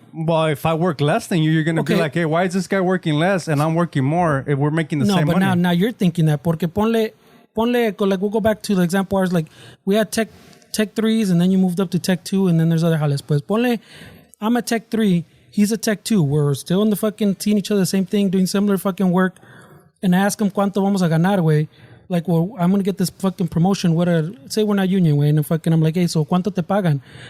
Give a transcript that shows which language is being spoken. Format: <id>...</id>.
<en>Well, if I work less than you, you're going to be like, hey, why is this guy working less and I'm working more if we're making the same money? No, but now you're thinking that. Porque ponle, like, we'll go back to the example where it's like, we had tech 3s and then you moved up to tech 2 and then there's other jales. Pues ponle, I'm a tech 3, he's a tech 2. We're still in the fucking, seeing each other the same thing, doing similar fucking work.</en> <es>And I ask him, ¿cuánto vamos a ganar, güey?</es> <en>Like, well, I'm going to get this fucking promotion. Say we're not union, güey. And I'm like, hey, so ¿cuánto te pagan?</en>